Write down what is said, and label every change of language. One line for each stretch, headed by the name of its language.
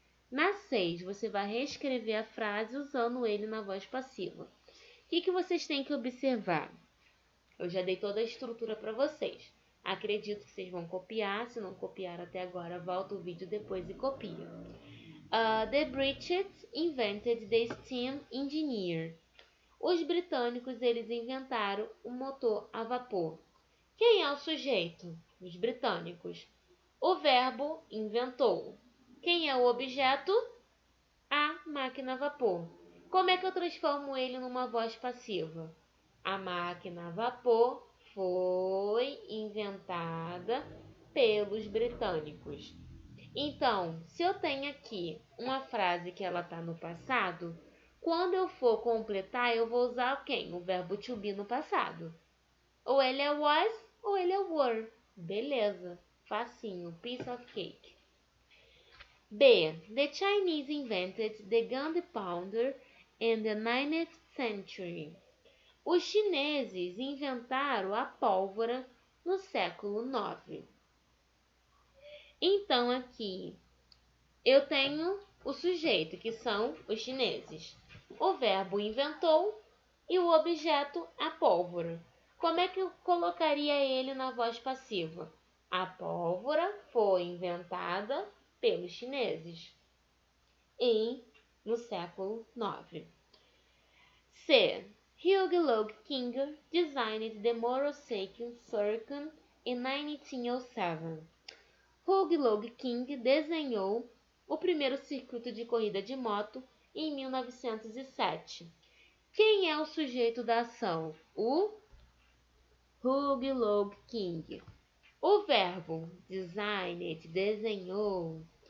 Portuguese: Na 6, você vai reescrever a frase usando ele na voz passiva. O que vocês têm que observar? Eu já dei toda a estrutura para vocês. Acredito que vocês vão copiar. Se não copiaram até agora, volta o vídeo depois e copia.
English: The British invented the steam engineer.
Portuguese: Os britânicos, eles inventaram o motor a vapor. Quem é o sujeito? Os britânicos. O verbo inventou. Quem é o objeto? A máquina a vapor. Como é que eu transformo ele numa voz passiva? A máquina a vapor foi inventada pelos britânicos. Então, se eu tenho aqui uma frase que ela está no passado, quando eu for completar, eu vou usar quem? O verbo to be no passado. Ou ele é was, ou ele é were. Beleza, facinho,
English: piece of cake.
Portuguese: B.
English: The Chinese invented the gunpowder in the 9th century.
Portuguese: Os chineses inventaram a pólvora no século 9. Então, aqui, eu tenho o sujeito, que são os chineses. O verbo inventou e o objeto, a pólvora. Como é que eu colocaria ele na voz passiva? A pólvora foi inventada pelos chineses no século 9. C.
English: Hugh Log King designed the motorcycle circuit in 1907.
Portuguese: Hugh Log King desenhou o primeiro circuito de corrida de moto em 1907. Quem é o sujeito da ação? O Hugh Log King. O verbo designed, desenhou.